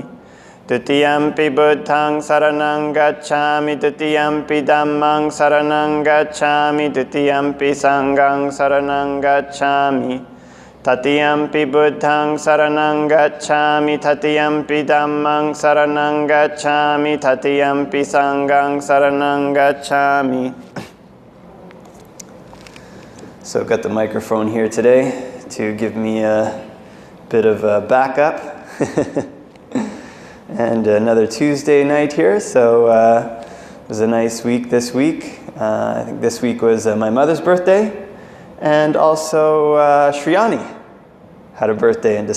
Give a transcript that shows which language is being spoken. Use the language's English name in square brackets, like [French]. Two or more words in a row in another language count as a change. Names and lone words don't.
[Pali] Dutiyampi Buddhaṃ saranang gacchāmi, Dutiyampi Dhammāṃ saranang gacchāmi, Dutiyampi Sanghaṃ saranang gacchāmi. Tatiyampi Buddhaṃ saranang gacchāmi, Tatiyampi Dhammāṃ saranang gacchāmi, Tatiyampi Sanghaṃ saranang gacchāmi. [English] So I've got the microphone here today to give me a bit of a backup. And another Tuesday night here, so it was a nice week this week. I think this week was my mother's birthday, and also Shriyani had a birthday in December.